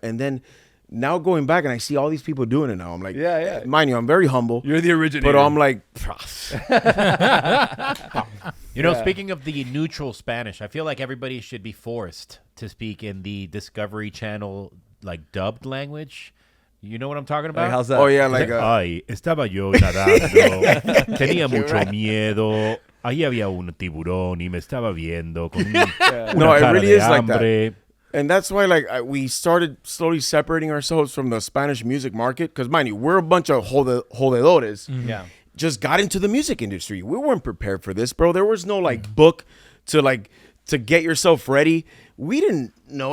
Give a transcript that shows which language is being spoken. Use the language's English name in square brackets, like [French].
[English] And then now going back and I see all these people doing it now. I'm like, mind you, I'm very humble. You're the originator. But I'm like, You know, speaking of the neutral Spanish, I feel like everybody should be forced to speak in the Discovery Channel, like, dubbed language. You know what I'm talking about? Like, how's that? oh yeah, like [Spanish] Ay, estaba yo nadando, tenía mucho miedo, ahí había un tiburón y me estaba viendo con una [English] No, it [Spanish] cara [English] really [Spanish] de [English] is like that. [Spanish] hambre. [English] And that's why, like, we started slowly separating ourselves from the Spanish music market. Because, mind you, we're a bunch of jodedores. Yeah. Just got into the music industry. We weren't prepared for this, bro. There was no, like, book to get yourself ready. We didn't know.